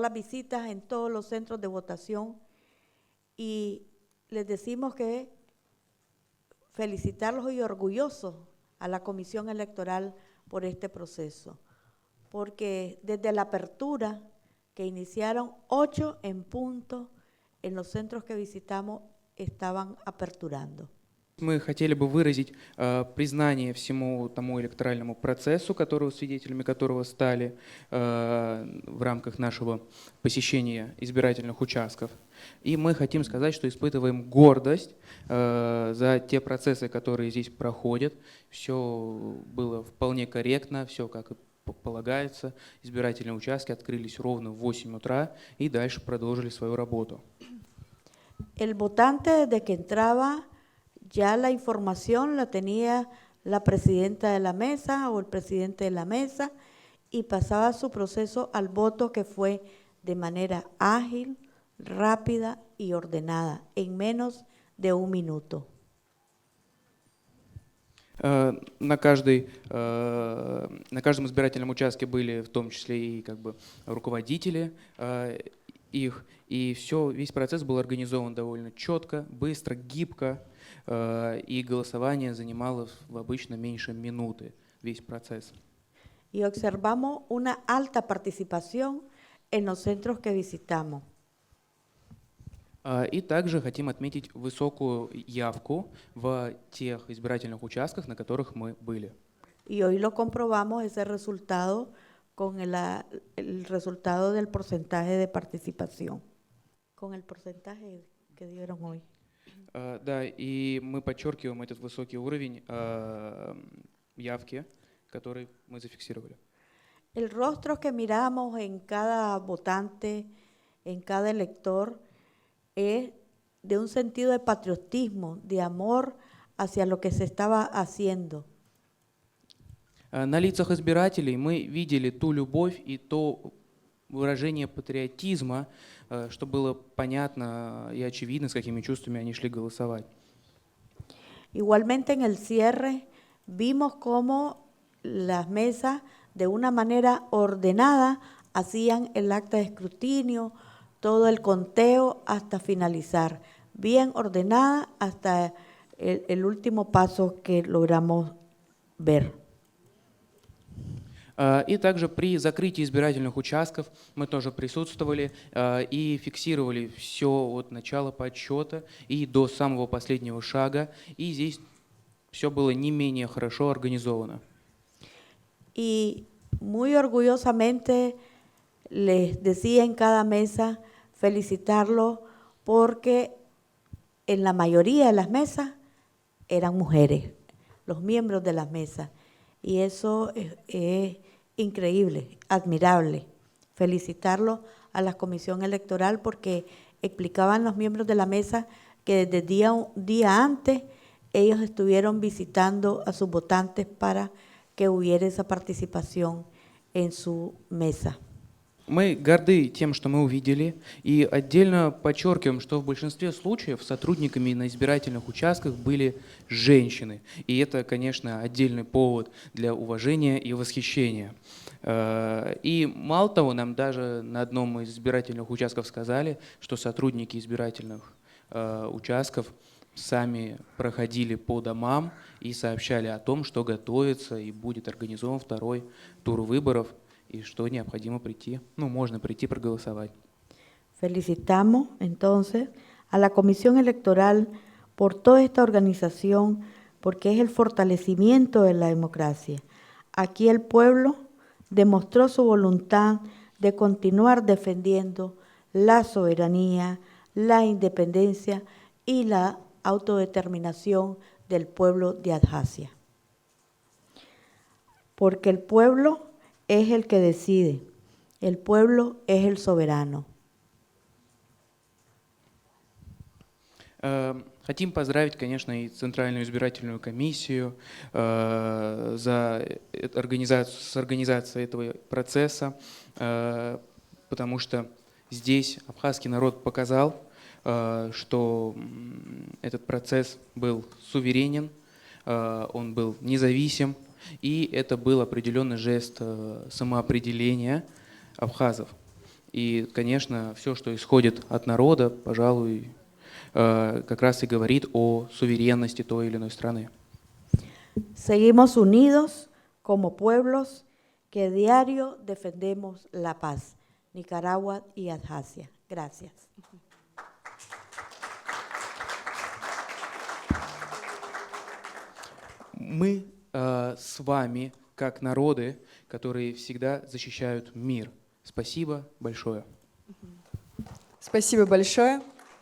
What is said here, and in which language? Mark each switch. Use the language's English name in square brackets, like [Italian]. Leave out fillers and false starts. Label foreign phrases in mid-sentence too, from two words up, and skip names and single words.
[Spanish] las visitas en todos los centros de votación, y les decimos que felicitarlos y orgullosos a la Comisión Electoral por este proceso, porque desde la apertura, que iniciaron 8 en punto, en los centros que visitamos estaban aperturando. [Russian] Мы хотели бы выразить признание всему тому электоральному процессу, свидетелями которого стали в рамках нашего посещения избирательных участков. И мы хотим сказать, что испытываем гордость за те процессы, которые здесь проходят. Все было вполне корректно, все как и полагается. Избирательные участки открылись ровно в 8 утра и дальше продолжили свою работу. [Spanish] El votante, desde que entraba, ya la información la tenía la presidenta de la mesa o el presidente de la mesa, y pasaba su proceso al voto, que fue de manera ágil, rápida y ordenada, en menos de 1 minuto. [Russian] На каждом избирательном участке были в том числе и руководители их, и весь процесс был организован довольно четко, быстро, гибко, и голосование занимало обычно меньше минуты, весь процесс. [Spanish] Y observamos una alta participación en los centros que visitamos. [Russian] И также хотим отметить высокую явку в тех избирательных участках, на которых мы были. [Spanish] Y hoy lo comprobamos, ese resultado, con el resultado del porcentaje de participación, con el porcentaje que dieron hoy. [Russian] Да, и мы подчеркиваем этот высокий уровень явки, который мы зафиксировали. [Spanish] El rostro que miramos en cada votante, en cada elector, es de un sentido de patriotismo, de amor hacia lo que se estaba haciendo. [Russian] На лицах избирателей мы видели ту любовь и то выражение патриотизма, что было понятно и очевидно, с какими чувствами они шли голосовать. [Spanish] Igualmente, en el cierre vimos cómo las mesas, de una manera ordenada, hacían el acta de escrutinio, todo el conteo hasta finalizar, bien ordenada hasta el último paso que logramos ver. [Russian] И также при закрытии избирательных участков мы тоже присутствовали и фиксировали все от начала подсчета и до самого последнего шага, и здесь все было не менее хорошо организовано. [Spanish] Y muy orgullosamente les decía en cada mesa felicitarlos, porque en la mayoría de las mesas eran mujeres, los miembros de las mesas, y eso es increíble, admirable. Felicitarlos a la Comisión Electoral, porque explicaban los miembros de la mesa que desde un día antes ellos estuvieron visitando a sus votantes para que hubiera esa participación en su mesa. [Russian] Мы горды тем, что мы увидели, и отдельно подчеркиваем, что в большинстве случаев сотрудниками на избирательных участках были женщины. И это, конечно, отдельный повод для уважения и восхищения. И мало того, нам даже на одном из избирательных участков сказали, что сотрудники избирательных участков сами проходили по домам и сообщали о том, что готовится и будет организован второй тур выборов, и что необходимо прийти, можно прийти проголосовать. [Spanish] Felicitamos entonces a la Comisión Electoral por toda esta organización, porque es el fortalecimiento de la democracia. Aquí el pueblo demostró su voluntad de continuar defendiendo la soberanía, la independencia y la autodeterminación del pueblo de Abjasia. Porque el pueblo es el que decide, el pueblo es el soberano. [Russian] Хотим поздравить, конечно, и Центральную избирательную комиссию с организацией этого процесса, потому что здесь абхазский народ показал, что этот процесс был суверенен, он был независим, и это был определенный жест самоопределения абхазов. И, конечно, все, что исходит от народа, пожалуй, как раз и говорит о суверенности той или иной страны. [Spanish] Seguimos unidos como pueblos que diario defendemos la paz, Nicaragua y Abjasia. Gracias. [Russian] Мы с вами, как народы, которые всегда защищают мир. Спасибо большое. Спасибо большое.